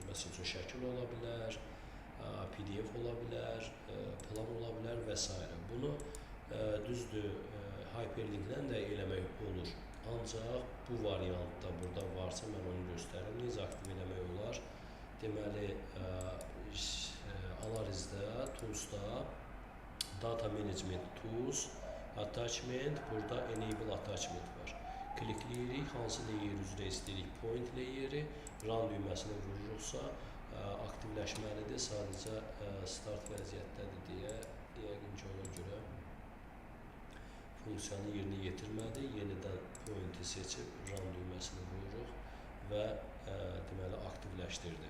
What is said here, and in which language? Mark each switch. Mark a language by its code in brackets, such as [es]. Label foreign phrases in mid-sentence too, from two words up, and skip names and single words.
[az] Məsəl üçün şəkil ola bilər, PDF ola bilər, plan ola bilər və s. Bunu düzdür, hyperlinklə də eləmək olur. Ancaq bu variantda burada varsa mən onu göstərim. Necə aktiv eləmək olar? Deməli, analizdə, toolsda [en] data management tools, [az] attachment, burada [en] enable attachment [az] var. Klikləyirik, hansı layer üzrə istəyirik, point layeri, run düyməsini vururuqsa, aktivləşməlidir, sadəcə start vəziyyətdədir deyə, yəqin ki, ona görə funksiyanı yerinə yetirmədi, yenidən pointi seçib, run düyməsini vururuq və deməli, aktivləşdirdi.